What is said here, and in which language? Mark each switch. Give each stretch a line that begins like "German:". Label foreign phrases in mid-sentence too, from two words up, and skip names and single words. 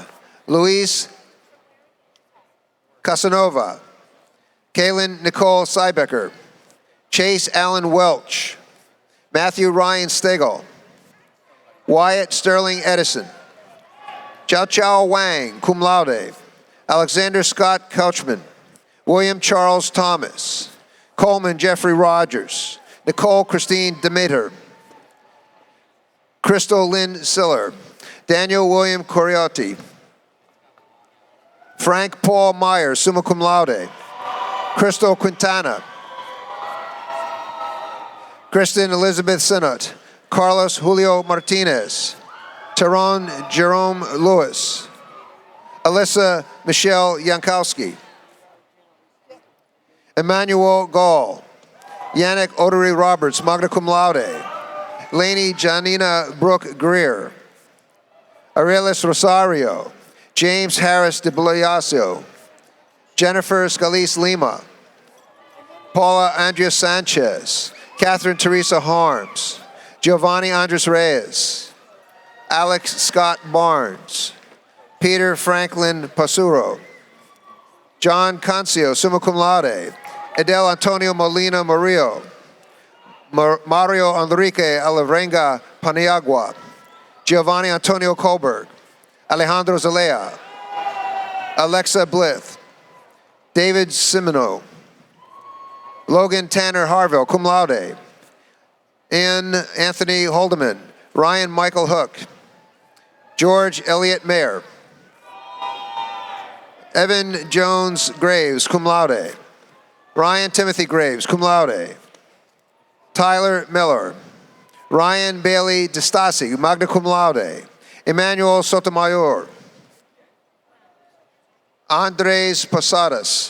English: Luis Casanova. Kaylin Nicole Seibecker. Chase Allen Welch. Matthew Ryan Stegel. Wyatt Sterling Edison. Chow Chow Wang,
Latin: cum laude.
English: Alexander Scott Couchman. William Charles Thomas. Coleman Jeffrey Rogers. Nicole Christine Demeter. Crystal Lynn Siller. Daniel William Coriotti. Frank Paul Meyer,
Latin: summa cum laude.
English: Crystal Quintana. Kristen Elizabeth Sinnott. Carlos Julio Martinez. Tyrone Jerome Lewis. Alyssa Michelle Yankowski. Emmanuel Gall. Yannick Odery Roberts,
Latin: magna cum laude.
English: Lainey Janina Brooke Greer. Aurelius Rosario. James Harris de Blasio. Jennifer Scalise Lima. Paula Andrea Sanchez. Catherine Teresa Harms. Giovanni Andres Reyes. Alex Scott Barnes. Peter Franklin Pasuro. John Cancio,
Latin: summa cum laude.
English: Edel Antonio Molina Murillo. Mario Enrique Alvarenga Paniagua. Giovanni Antonio Colberg. Alejandro Zalea. Alexa Blith. David Simino. Logan Tanner Harville,
Latin: cum laude.
English: Ian Anthony Holdeman. Ryan Michael Hook. George Elliott Mayer. Evan Jones Graves,
Latin: cum laude.
English: Ryan Timothy Graves,
Latin: cum laude.
English: Tyler Miller. Ryan Bailey DeStasi,
Latin: magna cum laude.
English: Emmanuel Sotomayor. Andres Posadas.